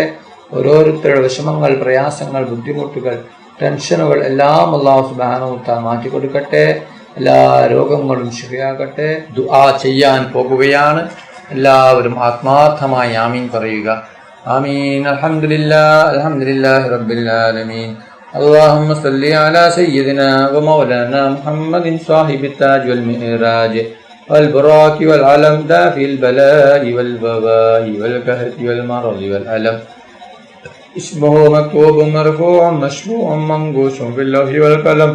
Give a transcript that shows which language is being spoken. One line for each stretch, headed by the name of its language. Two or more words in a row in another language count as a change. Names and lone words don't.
Malayalam: ഓരോരുത്തരുടെ വിഷമങ്ങൾ, പ്രയാസങ്ങൾ, ബുദ്ധിമുട്ടുകൾ, ടെൻഷനുകൾ എല്ലാം അല്ലാഹു
Arabic: سبحانه وتعالى
Malayalam: മാറ്റി കൊടുക്കട്ടെ. എല്ലാ രോഗങ്ങളും ശിഫയാകട്ടെ. ദുആ ചെയ്യാൻ പോകുകയാണ്. എല്ലാവരും ആത്മാർത്ഥമായി ആമീൻ പറയുക.
Arabic: آمين. الحمد لله رب العالمين. اللهم صل على سيدنا ومولانا محمد صاحب التاج والمعراج والبراك والعلم دافي البلاء والوباء والكهف والمرض والألم. اسمه مكتوب مرفوع مشفوع منقوش في اللوح والقلم.